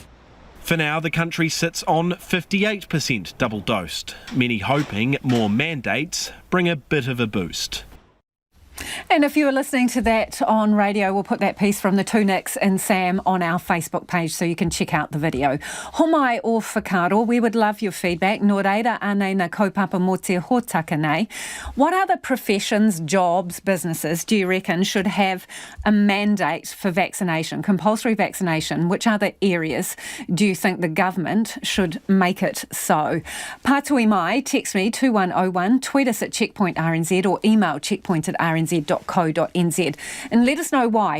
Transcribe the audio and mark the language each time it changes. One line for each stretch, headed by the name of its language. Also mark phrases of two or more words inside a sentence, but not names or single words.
English: For now, the country sits on 58% double dosed, many hoping more mandates bring a bit of a boost. And if you were listening to that on radio, we'll put that piece from the two Nicks and Sam on our Facebook page so you can check out the video.
Māori: Homai o whakaaro,
English: we would love your feedback.
Māori: Nō reira anei na kaupapa mō te hōtaka nei.
English: What other professions, jobs, businesses do you reckon should have a mandate for vaccination, compulsory vaccination? Which other areas do you think the government should make it so?
Māori: Pātui mai,
English: text me 2101, tweet us at Checkpoint RNZ or email checkpoint@rnz.co.nz and let us know why.